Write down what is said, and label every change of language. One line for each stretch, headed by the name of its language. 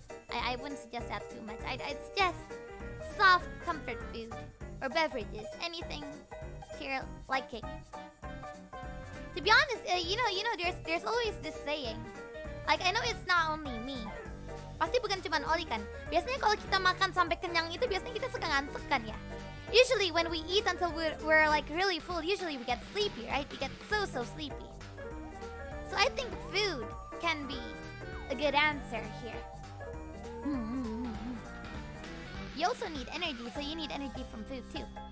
English: I wouldn't suggest that too much. I'd suggest soft comfort food or beverages, anything to your liking. To be honest, there's always this saying. Like, I know it's not only me.
Indonesian: Pasti bukan cuma Ollie kan. Biasanya kalau kita makan sampai kenyang itu biasanya kita suka ngantuk kan ya.
English: Usually when we eat until we're like really full, usually we get sleepy, right? We get so sleepy. So I think food can be a good answer here. You also need energy, so you need energy from food too.